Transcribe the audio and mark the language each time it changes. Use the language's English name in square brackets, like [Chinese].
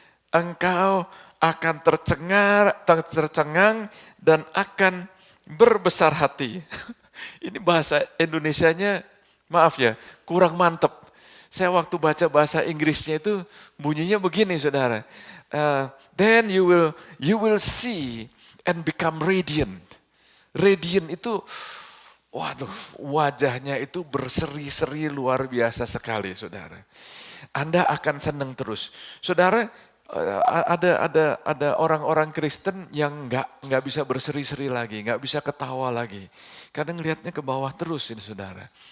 [Indonesian] Engkau akan tercengang dan akan berbesar hati. Ini bahasa Indonesianya, maaf ya, kurang mantep. Saya waktu baca bahasa Inggrisnya itu bunyinya begini saudara. [English] Then you will see and become radiant. [Indonesian] Radiant itu, waduh, wajahnya itu berseri-seri luar biasa sekali, saudara. Anda akan senang terus, saudara. Ada orang-orang Kristen yang nggak bisa berseri-seri lagi, nggak bisa ketawa lagi, karena ngelihatnya ke bawah terus, ini saudara.